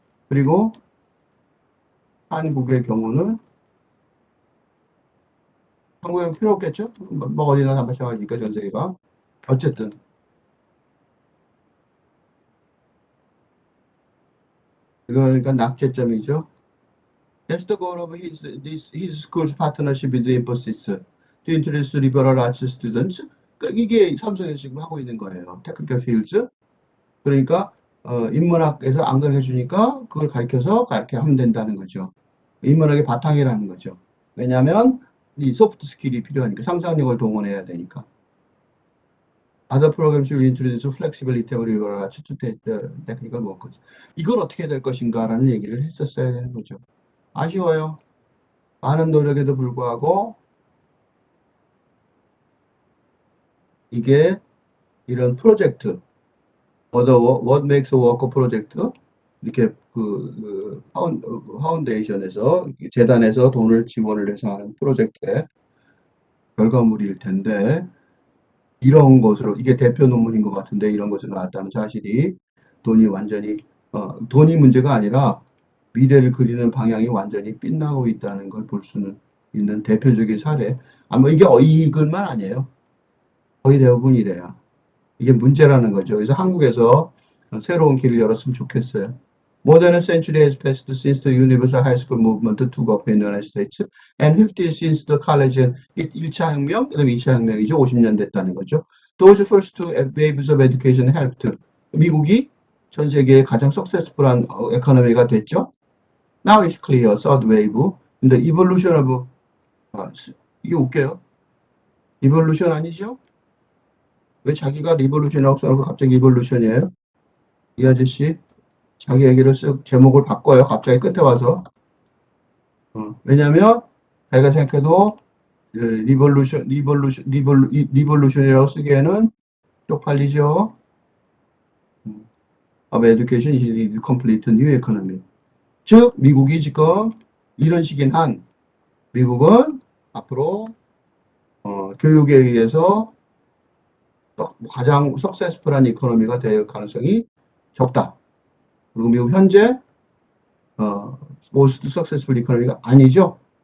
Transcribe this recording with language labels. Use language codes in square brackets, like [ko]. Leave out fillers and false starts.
[ko] 그리고 한국의 경우는 한국엔 필요 없겠죠? 뭐 어디나 다 마찬가지니까 전 세계가. 어쨌든 그러니까 낙제점이죠. [en] That's the goal of his school's partnership with the Infosys to introduce liberal arts students. [ko] 그러니까 이게 삼성에서 지금 하고 있는 거예요. 테크니컬 필즈. 그러니까 인문학에서 안걸 해주니까 그걸 가르쳐서 그렇게 하면 된다는 거죠. 인문학의 바탕이라는 거죠. 왜냐하면 이 소프트 스킬이 필요하니까 상상력을 동원해야 되니까. [en] Other programs will introduce flexibility of liberal arts to technical workers. [ko] 이걸 어떻게 될 것인가라는 얘기를 했었어야 되는 거죠. 아쉬워요. 많은 노력에도 불구하고 이게 이런 프로젝트, What Makes a Worker 프로젝트 이렇게 파운데이션에서 재단에서 돈을 지원을 해서 하는 프로젝트의 결과물일 텐데 이런 것으로 이게 대표 논문인 것 같은데 이런 것으로 나왔다는 사실이 돈이 완전히 돈이 문제가 아니라 미래를 그리는 방향이 완전히 빗나고 있다는 걸 볼 수는 있는 대표적인 사례. 아마 이게 이 글만 아니에요. 거의 대부분 이래요. 이게 문제라는 거죠. 그래서 한국에서 새로운 길을 열었으면 좋겠어요. [en] More than a century has passed since the universal high school movement took off in the United States, and 50 years since the college and [ko] 1차 혁명, 그다음에 2차 혁명이죠. 50년 됐다는 거죠. [en] Those first two waves of education helped. [ko] 미국이 전 세계의 가장 석세스풀한 에코노미가 됐죠. [en] Now it's clear, third wave. [ko] 근데 evolution of 이게 웃겨요. evolution 아니죠? 왜 자기가 리볼루션이라고 써놓고 갑자기 이볼루션이에요? 이 아저씨 자기 얘기를 쓱 제목을 바꿔요. 갑자기 끝에 와서. 왜냐면 자기가 생각해도 리볼루션이라고 쓰기에는 쪽팔리죠. [en] of education is complete new economy. [ko] 즉 미국이 지금 이런 식인 한 미국은 앞으로 교육에 의해서 가장 석세스풀한 이코노미가 될 가능성이 적다. 그리고 미국 현재 [en] most successful [ko] 이코노미가 아니죠.